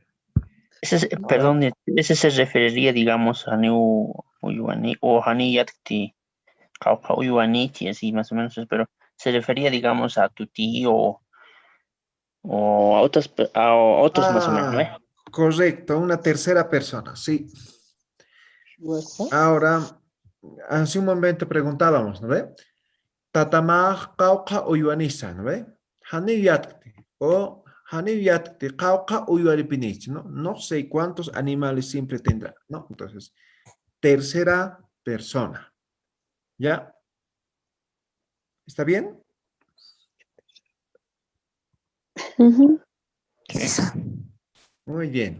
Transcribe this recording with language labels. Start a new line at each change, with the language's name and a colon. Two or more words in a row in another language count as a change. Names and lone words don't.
Spanish: Perdón, ese se referiría, digamos, a
Aymara: Neu Uyuani o Hani Yakti, Kaupa Uyuanichi,
Spanish: así más o menos, pero se refería, digamos, a tu tío o a otros más o menos, ¿no? Correcto, una tercera persona, sí. Ahora, hace un momento preguntábamos, ¿no ve?
Aymara: Tatamaj Kauka Uyuanisa,
Spanish: ¿no ve?
Aymara: Hani Yakti o Hani Yakti Kauka Uyuanipinich,
Spanish: ¿no? No sé cuántos animales siempre tendrá, ¿no? Entonces, tercera persona. ¿Ya? ¿Está bien? Muy bien.